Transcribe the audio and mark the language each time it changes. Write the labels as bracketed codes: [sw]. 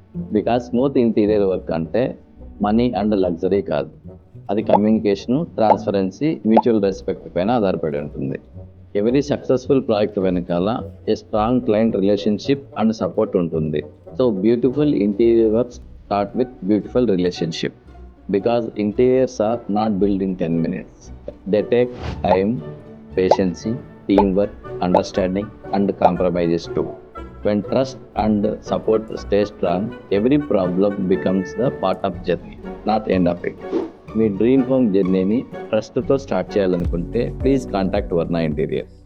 [en] because smooth interior work [te] అంటే [en] money and luxury [te] కాదు. అది [en] communication, transparency, mutual respect [te] పైన ఆధారపడి ఉంటుంది. [en] every successful project [te] వెనకాల [en] a strong client relationship and support [te] ఉంటుంది. [en] So beautiful interior works start with beautiful relationship. Because interiors are not built in 10 minutes. They take time, patience, teamwork, understanding and compromises too. When trust and support stay strong, every problem becomes the part of journey, not end of it. [te] మీ dream home జర్నీని ట్రస్ట్తో start చేయాలనుకుంటే [en] please contact [te] వర్ణ interior.